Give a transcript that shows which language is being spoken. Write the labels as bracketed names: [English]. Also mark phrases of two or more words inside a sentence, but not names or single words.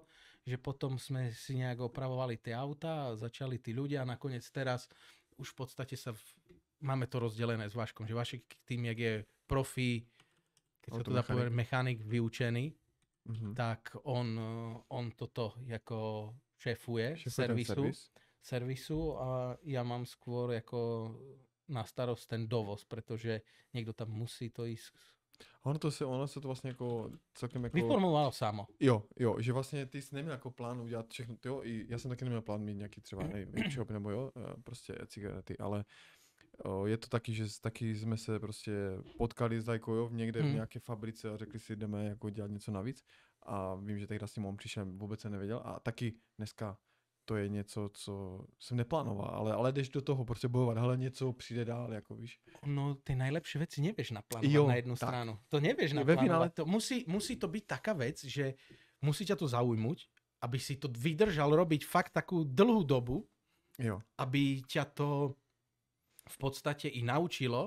[Slovak] že potom sme si nejak opravovali tie autá a začali tí ľudia a nakoniec teraz už v podstate máme to rozdelené s Vaškom, že Vašek tým, jak je profi, keď sa to dá povedať, mechanik vyučený, tak on toto ako šéfuje servisu a ja mám skôr ako na starost ten dovoz, pretože niekto tam musí to ísť. [Czech] Ono se to vlastně jako celkem jako... Vyformovalo samo. Jo, že vlastně ty jsi neměl jako plán udělat všechno, jo, i já jsem taky neměl plán mít nějaký třeba shop nebo jo, prostě cigarety, ale je to taky, že taky jsme se prostě potkali s Dajkou, jo, někde v nějaké fabrice a řekli si, jdeme jako dělat něco navíc a vím, že tehdy s tím on přišel, vůbec se nevěděl a taky dneska to je něco, co jsem neplánoval, ale jdeš do toho prostě bojovat, ale něco přijde dál, jako víš. No, [Slovak] ty najlepšie veci nevieš naplánovať na jednu stranu. To nevieš naplánovať. To musí to byť taká vec, že musí ťa to zaujmuť, aby si to vydržal robiť fakt takú dlhú dobu, aby ťa to v podstate i naučilo.